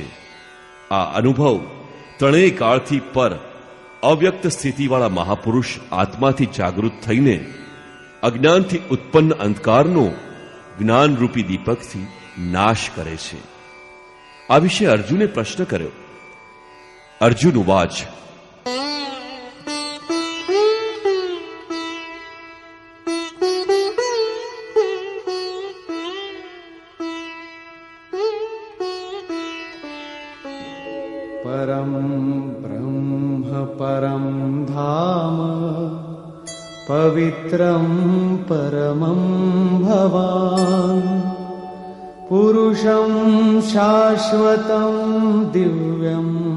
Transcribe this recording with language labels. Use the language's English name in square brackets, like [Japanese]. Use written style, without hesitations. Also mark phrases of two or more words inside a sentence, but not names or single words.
[Gujarati] આ અનુભવ ત્રણેય કાળથી પર અવ્યક્ત સ્થિતિવાળા મહાપુરુષ આત્માથી જાગૃત થઈને અજ્ઞાનથી ઉત્પન્ન અંધકારનો જ્ઞાનરૂપી દીપકથી નાશ કરે છે. આ વિશે અર્જુને પ્રશ્ન કર્યો. [Sanskrit] અર્જુન ઉવાચ, परं ब्रह्म परं धाम पवित्रं परमं भवान् पुरुषं शाश्वतं दिव्यम्